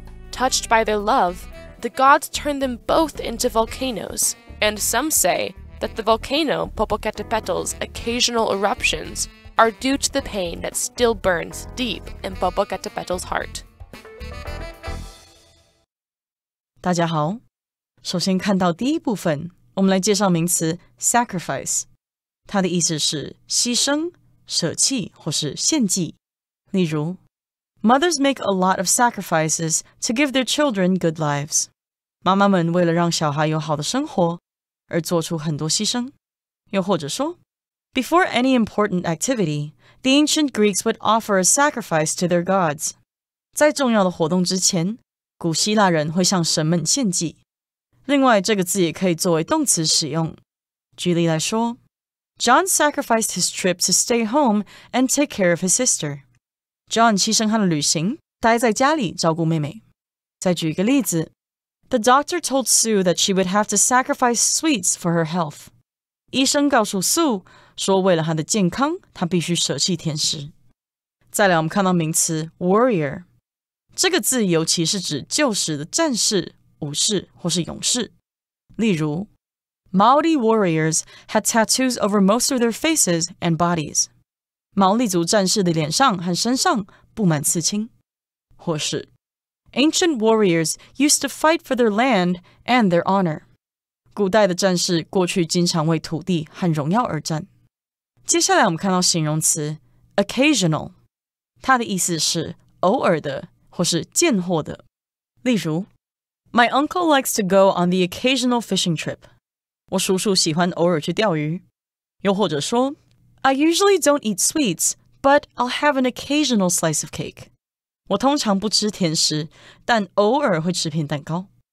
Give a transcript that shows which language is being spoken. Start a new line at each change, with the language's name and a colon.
English: Touched by their love, the gods turned them both into volcanoes, and some say that the volcano Popocatépetl's occasional eruptions are due to the pain that still burns deep in Popocatépetl's heart.
Chinese: 大家好，首先看到第一部分，我们来介绍名词 sacrifice， 它的意思是牺牲、舍弃或是献祭。例如
English: Mothers make a lot of sacrifices to give their children good lives.
Chinese: 妈妈们为了让小孩有好的生活而做出很多牺牲。又或者说
English: Before any important activity, the ancient Greeks would offer a sacrifice to their gods.
Chinese: 在重要的活动之前，古希腊人会向神们献祭。另外，这个字也可以作为动词使用。举例来说
English: John sacrificed his trip to stay home and take care of his sister.
Chinese: John 牺牲他的旅行，待在家里照顾妹妹。再举一个例子
English: The doctor told Sue that she would have to sacrifice sweets for her health.
Chinese: 医生告诉 Sue 说，为了她的健康，她必须舍弃甜食。再来，我们看到名词 warrior， 这个字尤其是指旧时的战士、武士或是勇士。例如
English: Maori warriors had tattoos over most of their faces and bodies.
Chinese: 毛利族战士的脸上和身上布满刺青。或是
English: Ancient warriors used to fight for their land and their honor.
Chinese: 古代的战士过去经常为土地和荣耀而战。接下来我们看到形容词 occasional， 它的意思是偶尔的或是见货的。例如
English: My uncle likes to go on the occasional fishing trip.
Chinese: 我叔叔喜欢偶尔去钓鱼。又或者说
English: I usually don't eat sweets, but I'll have an occasional slice of cake.
Chinese: 我通常不吃甜食，但偶尔会吃片蛋糕。